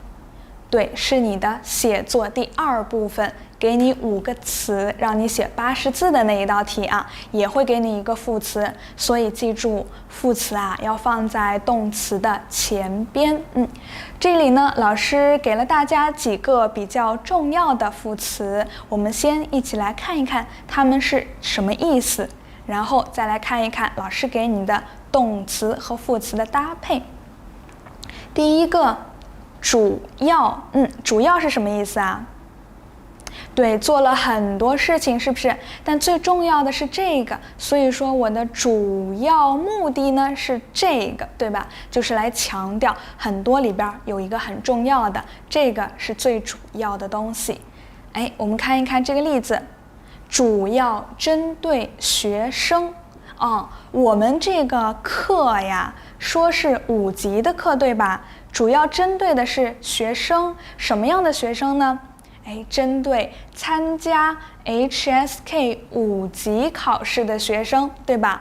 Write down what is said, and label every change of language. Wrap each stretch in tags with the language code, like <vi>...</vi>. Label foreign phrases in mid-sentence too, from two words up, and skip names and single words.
<zh>對，是你的寫作第2部分，給你5個詞，讓你寫80字的那一道題啊，也會給你一個副詞。所以記住，副詞啊要放在動詞的前邊。這裡呢，老師給了大家幾個比較重要的副詞，我們先一起來看一看它們是什麼意思， 然後再來看一看老師给你的动詞和副詞的搭配。第一個，主要，主要是什麼意思啊？对，做了很多事情，是不是？但最重要的是這個，所以說我的主要目的呢是這個，對吧？就是來強調很多裡邊有一個很重要的，這個是最主要的東西。哎，我們看一看這個例子，主要針對學生。我們這個課呀，說是5級的課，對吧？主要針對的是學生，什麼樣的學生呢？針對參加 HSK 5級考試的學生，對吧？</zh>